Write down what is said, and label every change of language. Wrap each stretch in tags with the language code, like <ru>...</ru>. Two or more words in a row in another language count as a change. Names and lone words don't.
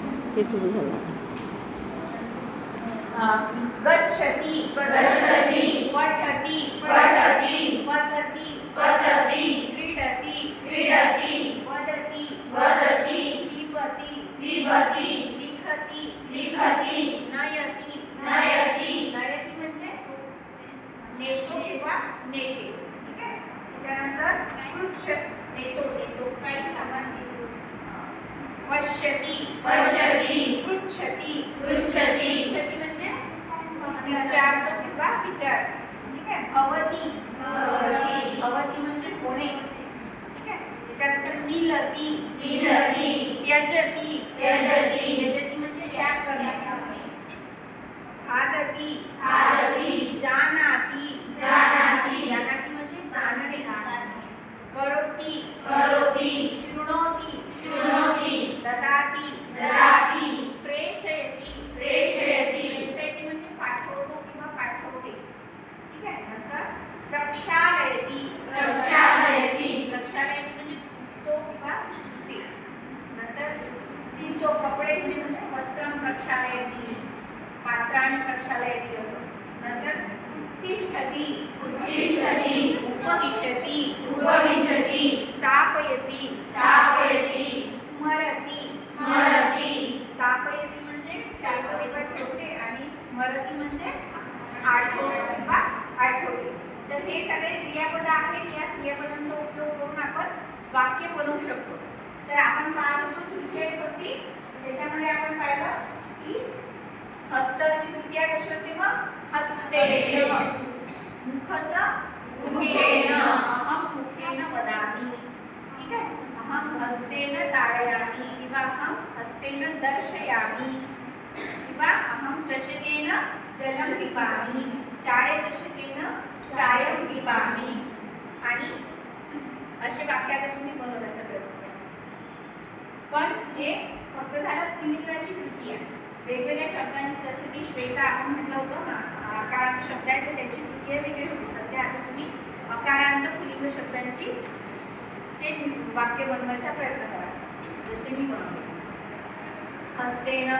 <mr>हे सुरू झालं.</mr> <sa>गच्छति गच्छति पठति पठति पठति पठति क्रीडति क्रीडति वदति वदति पिबति पिबति लिखति लिखति नयति नयति</sa> <mr>नयति म्हणजे नेतो किंवा नेते. ठीक आहे. त्याच्यानंतर पृच्छ नेतो नेतो काही सामान घेतो.</mr> <sa>पश्यति पश्यति पृच्छति पृच्छति</sa> <mr>पृच्छति म्हणजे विचारतो किंवा विचार. ठीक आहे.</mr> <sa>भवति भवति</sa> <mr>भवति म्हणजे होणे. ठीक आहे. त्याच्यानंतर मिलति</mr> <sa>मिलति त्यजति त्यजति</sa> <mr>त्यजति म्हणजे त्याग करणे.</mr> <sa>खादति खादति जानाति जानाति</sa> <mr>जानाति म्हणजे जाणणे. करोति</mr> <sa>करोति शृणोति शृणोति ददाति ददाति प्रेषयति प्रेषयति</sa> <mr>प्रेषयति म्हणजे पाठवतो किंवा पाठवते. ठीक आहे. नंतर प्रक्षालयति</mr> <sa>प्रक्षालयति</sa> <mr>प्रक्षालयति म्हणजे तो किंवा ते. नंतर सो कपडे धुणे म्हणजे</mr> <sa>वस्त्रं प्रक्षालयति पात्राणि प्रक्षालयति</sa> <mr>असं. नंतर उत्तिष्ठति</mr> <sa>उत्तिष्ठति उपविशति उपविशति स्थापयति स्थापयति स्मरति स्मरति</sa> <mr>स्थापयति म्हणजे ठेवते आणि स्मरति म्हणजे आठवतो किंवा आठवते. तर हे सगळे क्रियापद आहेत. या क्रियापदांचा उपयोग करून आपण वाक्य बनवू शकतो. तर आपण पाहत होतो तृतीय विभक्ती. त्याच्यामध्ये आपण पाहिलं की हस्तची तृतीया कशी होती. मग हस्तेन मुखचं</mr> <sa>मुखेन अहम मुखेन वदामि.</sa> <mr>ठीक आहे.</mr> <sa>अहम हस्तेन ताडयामि किंवा अहम हस्तेन दर्शयामि किंवा अहम चषकेन जलं पिबामि चायचषकेन चायं पिबामि.</sa> <mr>आणि असे वाक्य आता तुम्ही बनवण्याचा प्रयत्न करा. पण हे फक्त झालं पुल्लिंगाची कृती आहे. वेगवेगळ्या शब्दांची जसे की श्वेता आपण म्हटलं होतं ना अकारांत शब्द आहेत तर त्याची कृती वेगळी होती. सध्या आता तुम्ही अकारांत पुल्लिंग शब्दांची चे वाक्य बनवायचा प्रयत्न करा जसे मी बनवले.</mr>